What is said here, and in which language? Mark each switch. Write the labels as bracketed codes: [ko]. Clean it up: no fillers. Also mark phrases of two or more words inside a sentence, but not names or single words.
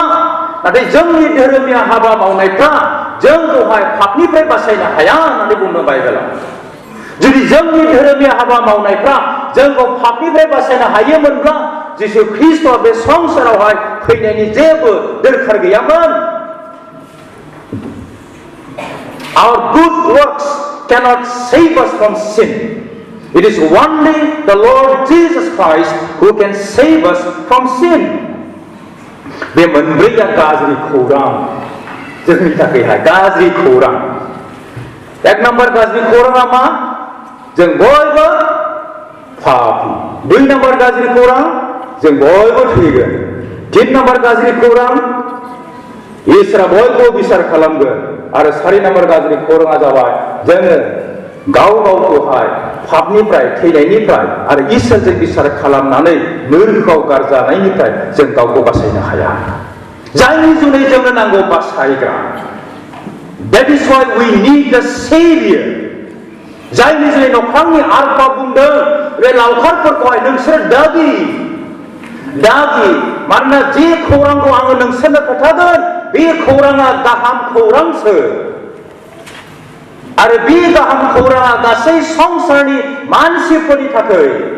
[brx] नाथाय जोंनि धोरोमिया हाबा मावनायफ्रा जोंखौहाय पापनिफ्राय बासायनो हाया होननानै बुंदों बाइबेलाव। जुदि जोंनि धोरोमिया हाबा मावनायफ्रा जोंखौ पापनिफ्राय बासायनो हायोमोनब्ला जिसु ख्रीष्टआ बे संसारावहाय फैनायनि जेबो दरखार गैयामोन। [en] Our good works cannot save us from sin. It is only the Lord Jesus Christ who can save us from sin. [brx] बे मोनब्रैया गाज्रि खौरां, जोंनि थाखायहाय गाज्रि खौरां। एक नम्बर गाज्रि खौराङा मा? जों बयबो पापी, 2 नाम्बार गाज्रि खौरां जों बयबो थैगोन 3 नाम्बार गाज्रि खौरां इसोरा बयबो बिसार खालामगोन आरो 4 नाम्बार गाज्रि खौराङा जाबाय जोङो गाव गावखौहाय पापनिफ्राय थैनायनिफ्राय आरो इसोरजों बिसार खालामनानै नोरगोआव गारजानायनिफ्राय जों गावखौ बासायनो हाया जायनि जुनै जोंनो नांगौ बासायग्रा [en] That is why we need the Savior [brx] जायनि जुनै नख्रांनि आरफा बुंदों बे लावखारफोरखौहाय नोंसोर दागि मानोना जे खौरांखौ आङो नोंसोरनो खोन्थागोन बे खौराङा गाहाम खौरांसो आरो बे गाहाम खौराङा गासै संसारनि मानसिफोरनि थाखाय